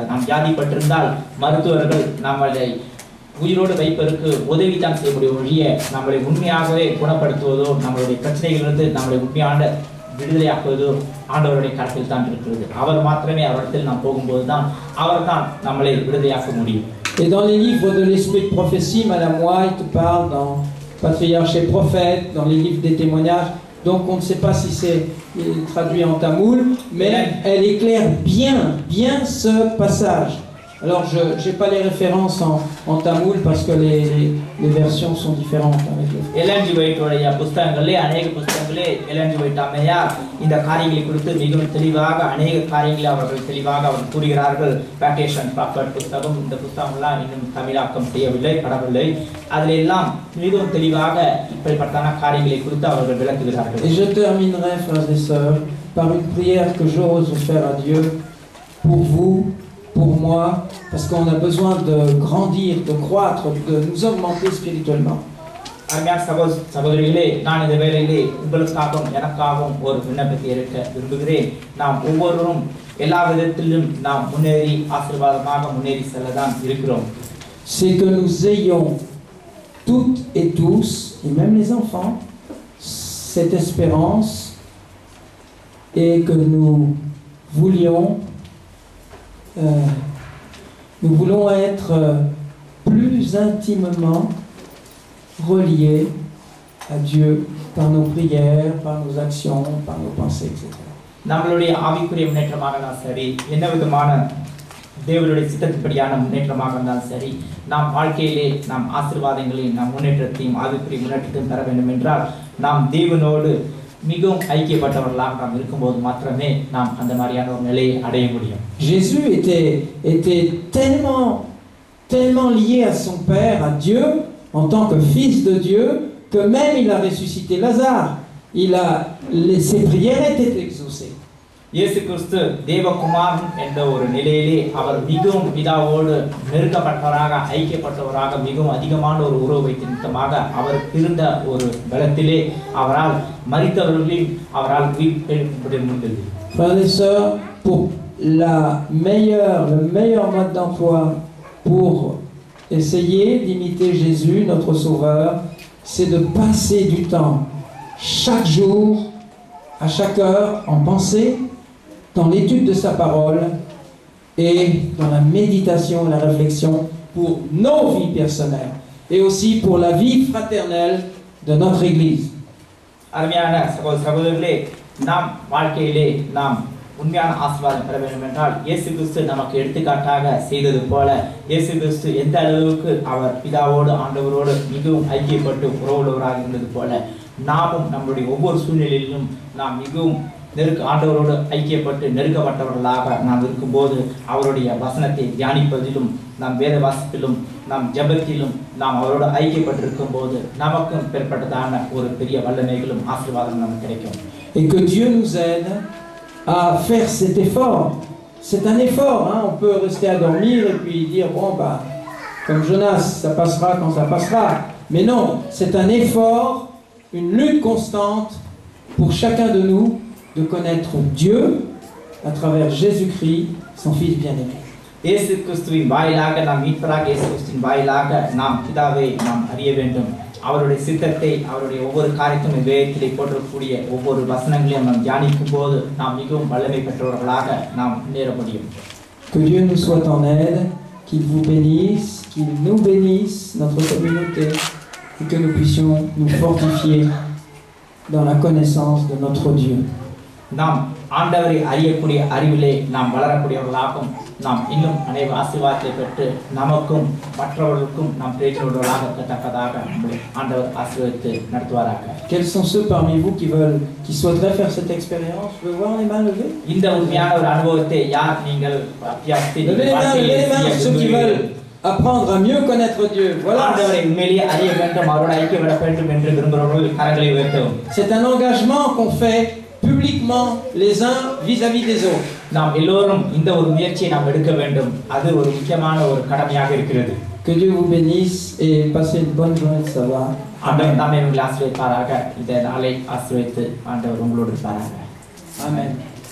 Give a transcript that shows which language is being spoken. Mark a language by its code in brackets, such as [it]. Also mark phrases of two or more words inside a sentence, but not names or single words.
[ta] நாம் வியாதிப்பட்டிருந்தால் மருத்துவர்கள் நம்மளை உயிரோடு வைப்பதற்கு உதவி தான் செய்ய முடியும் ஒழிய நம்மளை உண்மையாகவே குணப்படுத்துவதோ, நம்மளுடைய பிரச்சனைகளிலிருந்து நம்மளை உண்மையான விடுதலையாக்குவதோ ஆண்டவருடைய கருத்தில் தான் இருக்கிறது. அவர் மாத்திரமே அவரிடத்தில் நாம் போகும்போது தான் அவர் தான் நம்மளை விடுதலையாக்க முடியும். [fr] Et dans les livres de l'esprit de prophétie, Madame White parle dans Patriarche et Prophète, dans les livres des témoignages, donc on ne sait pas si c'est traduit en tamoul, mais elle éclaire bien ce passage. Alors, je n'ai pas les références en tamoul parce que les versions sont différentes. [ta] எல்என்ஜி வைட்டோடைய புத்தகங்களே, அநேக புத்தகங்களே எல்என்ஜி வைட் அம்மையார் இந்த காரியங்களை குறித்து மிகவும் தெளிவாக அநேக காரியங்களை அவர்கள் தெளிவாக அவர் கூறுகிறார்கள். வேக்கேஷன் ப்ராப்பர்ட் புத்தகம், இந்த புத்தகம்லாம் இன்னும் தமிழாக்கம் படவில்லை. அதில் எல்லாம் மிகவும் தெளிவாக இப்படிப்பட்ட காரியங்களை குறித்து அவர்கள் விளக்குகிறார்கள். [fr] Et je terminerai, frères et sœurs, par une prière que j'ose faire à Dieu pour vous, pour moi, parce qu'on a besoin de grandir, de croître, de nous augmenter spirituellement. [ta] அருமையான சகோதரிகளே, நான் இந்த வேளையிலே உங்களுக்காகவும் எனக்காகவும் ஒரு விண்ணப்பத்தை எடுக்க விரும்புகிறேன். நாம் ஒவ்வொருவரும் எல்லா விதத்திலும் நாம் முன்னேறி ஆசீர்வாதமாக முன்னேறி செல்லதான் இருக்கிறோம். [fr] C'est que nous ayons toutes et tous, et même les enfants, cette espérance, et que nous voulions Nous voulons être plus intimement reliés à Dieu par nos prières, par nos actions, par nos pensées, etc. [ta] நம்மளுடைய ஆவிக்குரிய முன்னேற்றமாக இருந்தாலும் சரி, என்ன விதமான தேவனுடைய சித்தத்தின்படியான முன்னேற்றமாக இருந்தாலும் சரி, நாம் வாழ்க்கையிலே நாம் ஆசீர்வாதங்களையும் நாம் முன்னேற்றத்தையும் ஆவிக்குரிய முன்னேற்றத்தையும் பெற வேண்டும் என்றால் நாம் தேவனோடு மிகவும் ஐக்கியப்பட்டவர்களாக நாம் இருக்கும்போது மாத்திரமே நாம் அந்த மாதிரியான ஒரு நிலையை அடைய முடியும். [fr] Jésus était tellement lié à son Père, à Dieu, en tant que fils de Dieu, que même il a ressuscité Lazare. Ses prières étaient exaucées. [ta] இயேசு கிறிஸ்து தேவகுமாரன் என்ற ஒரு நிலையிலே அவர் மிகவும் பிதாவோடு நெருக்கப்பட்டவராக ஐக்கியப்பட்டவராக மிகவும் அதிகமான ஒரு உறவு வைத்திருந்தமாக அவர் இருந்த ஒரு பலத்திலே அவரால் மரித்தவர்களையும் அவரால் உயிர்ப்பிக்க முடிந்தது. [fr] Frères et sœurs, pour le meilleur mode d'emploi pour essayer d'imiter Jésus, notre Sauveur, c'est de passer du temps chaque jour, à chaque heure, en pensée, dans l'étude de sa parole et dans la méditation et la réflexion pour nos vies personnelles et aussi pour la vie fraternelle de notre Église. [ta] அருமையான சகோதரர்களே, நாம் வாழ்க்கையிலே நாம் உண்மையான ஆசீர்வாதம் பெற வேண்டும் என்றால் இயேசு கிறிஸ்து நமக்கு எடுத்துக்காட்டாக செய்தது போல இயேசு கிறிஸ்து எந்த அளவுக்கு அவர் பிதாவோடு ஆண்டவரோடு மிகவும் ஐக்கியப்பட்டு உறவுள்ளவராக இருந்தது போல நாமும் நம்முடைய ஒவ்வொரு சூழ்நிலையிலும் நாம் மிகவும் ஆண்டவரோடு ஐக்கியப்பட்டு நெருக்கப்பட்டவர்களாக நாம் இருக்கும்போது அவருடைய வசனத்தை தியானிப்பதிலும் நாம் வேத வாசிப்பிலும் நாம் ஜெபத்திலும் நாம் அவரோடு ஐக்கியப்பட்டிருக்கும் போது நமக்கும் பெறப்பட்டதான ஒரு பெரிய வல்லமைகளும் ஆசீர்வாதம் நமக்கு கிடைக்கும். [fr] Et que Dieu nous aide à faire cet effort. C'est un effort, hein? On peut rester à dormir et puis dire bon bah comme Jonas, ça passera quand ça passera. Mais non, c'est un effort, une lutte constante pour chacun de nous de connaître Dieu à travers Jésus-Christ, son Fils bien-aimé. [ta] இயேசு கிறிஸ்துவின் வாயிலாக நாம் மீட்பராக இயேசு கிறிஸ்துவின் வாயிலாக நாம் பிதாவை நாம் அறிய வேண்டும். அவருடைய சித்தத்தை அவருடைய ஒவ்வொரு காரியத்தையும் வேதத்திலே போற்றக்கூடிய ஒவ்வொரு வசனங்களையும் நாம் தியானிக்கும் போது நாம் மிகவும் வல்லமை பெற்றவர்களாக நாம் முன்னேற முடியும். [fr] Que Dieu nous soit en aide, qu'il vous bénisse, qu'il nous bénisse, notre communauté, et que nous puissions nous fortifier dans la connaissance de notre Dieu. [ta] நாம் ஆண்டவரை அறியக்கூடிய அறிவிலே நாம் வளரக்கூடியவர்களாகவும் நாம் இன்னும் அநேக ஆசீர்வாதத்தை பெற்று நமக்கும் மற்றவர்களுக்கும் நாம் பிரயோஜனமுள்ளவர்களாக இருக்கத்தக்கதாக நம்முடைய ஆண்டவர் ஆசீர்வதித்து நடத்துவாராக. [fr] Quels sont ceux parmi vous qui souhaiteraient faire cette expérience? Je veux voir les mains levées. [ta] இந்த உண்மையான ஒரு அனுபவத்தை யார் நீங்கள் அபியாசித்து [fr] levez les mains ceux qui veulent apprendre à mieux connaître Dieu. Voilà. [ta] ஆண்டவரை உண்மையிலேயே அறிய வேண்டும், அவரோடு ஐக்கியப்பட வேண்டும் என்று விரும்புகிறவர்கள் கரங்களை உயர்த்தவும். [fr] C'est un engagement qu'on fait publiquement les uns vis-à-vis des autres. [ta] நாம் எல்லோரும் இந்த ஒரு முயற்சியை நாம் எடுக்க வேண்டும். அது ஒரு முக்கியமான ஒரு கடமையாக இருக்கிறது. [fr] Que Dieu vous bénisse et passez une bonne journée de sabbat. [ta] ஆண்டவர் நம்மை ஆசீர்வதிப்பாராக. இந்த நாளை ஆசீர்வதித்து ஆண்டவர் உங்களோடு இருப்பாராக. Amen.